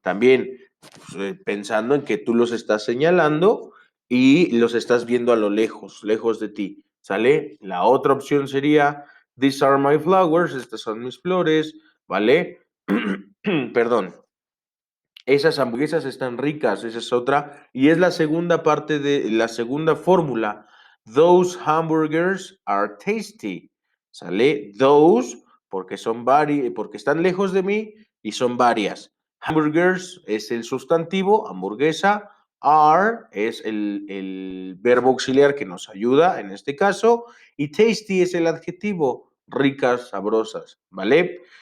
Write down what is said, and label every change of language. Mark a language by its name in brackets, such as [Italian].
[Spanish] También pensando en que tú los estás señalando y los estás viendo a lo lejos, lejos de ti, ¿sale? La otra opción sería, [English] these are my flowers, [Spanish] estas son mis flores, ¿vale? Perdón. Esas hamburguesas están ricas, esa es otra. Y es la segunda parte de la segunda fórmula. [English] Those hamburgers are tasty. [Spanish] ¿Sale? Those, porque están lejos de mí y son varias. Hamburgers es el sustantivo, hamburguesa. Are es el verbo auxiliar que nos ayuda en este caso. Y tasty es el adjetivo, ricas, sabrosas. ¿Vale?